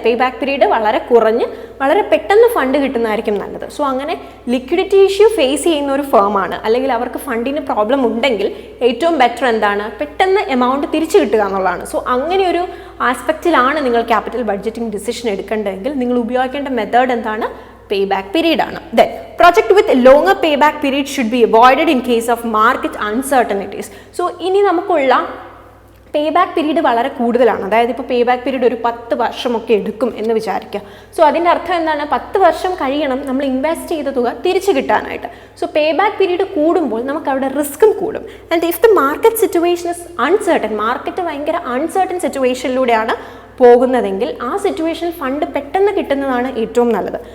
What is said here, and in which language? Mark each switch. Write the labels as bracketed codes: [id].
[ml] Pay back period വളരെ കുറഞ്ഞ് വളരെ പെട്ടെന്ന് ഫണ്ട് കിട്ടുന്നതായിരിക്കും നല്ലത്. സോ അങ്ങനെ ലിക്വിഡിറ്റി ഇഷ്യൂ ഫേസ് ചെയ്യുന്ന ഒരു ഫേമാണ്, അല്ലെങ്കിൽ അവർക്ക് ഫണ്ടിന് പ്രോബ്ലം ഉണ്ടെങ്കിൽ ഏറ്റവും ബെറ്റർ എന്താണ്? പെട്ടെന്ന് എമൗണ്ട് തിരിച്ചു കിട്ടുക എന്നുള്ളതാണ്. സോ അങ്ങനെ ഒരു ആസ്പെക്റ്റിലാണ് നിങ്ങൾ ക്യാപിറ്റൽ ബഡ്ജറ്റിംഗ് ഡിസിഷൻ എടുക്കേണ്ടതെങ്കിൽ നിങ്ങൾ ഉപയോഗിക്കേണ്ട മെത്തേഡ് എന്താണ്? [en] Payback period ആണ്. Then project with longer payback period should be avoided in case of market uncertainties. [ml] So ഇനി നമുക്കുള്ള പേ ബാക്ക് പീരീഡ് വളരെ കൂടുതലാണ്. അതായത് ഇപ്പോൾ പേ ബാക്ക് പീരീഡ് ഒരു 10 വർഷമൊക്കെ എടുക്കും എന്ന് വിചാരിക്കുക. സോ അതിൻ്റെ അർത്ഥം എന്താണ്? 10 വർഷം കഴിയണം നമ്മൾ ഇൻവെസ്റ്റ് ചെയ്ത തുക തിരിച്ചു കിട്ടാനായിട്ട്. സോ പേ ബാക്ക് പീരീഡ് കൂടുമ്പോൾ നമുക്ക് അവിടെ റിസ്ക്കും കൂടും. [en] and if the market situation is uncertain, [ml] market ഭയങ്കര അൺസർട്ടൻ സിറ്റുവേഷനിലൂടെയാണ് പോകുന്നതെങ്കിൽ ആ സിറ്റുവേഷനിൽ ഫണ്ട് പെട്ടെന്ന് കിട്ടുന്നതാണ് ഏറ്റവും നല്ലത്.